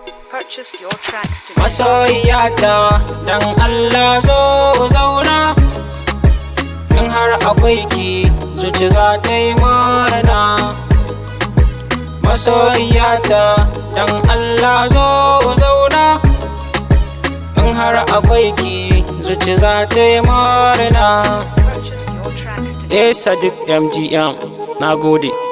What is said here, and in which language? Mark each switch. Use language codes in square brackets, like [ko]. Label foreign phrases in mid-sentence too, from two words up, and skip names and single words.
[en] Purchase your tracks today. [ha] Masoyiyata, dan Allah zo zauna. In har akwai ki, zuci za ta yi murna. Masoyiyata, dan Allah zo zauna. In har akwai ki, zuci za ta yi murna. [en] Purchase your tracks today. [ha] Eh, Sadiq M G M, na gode.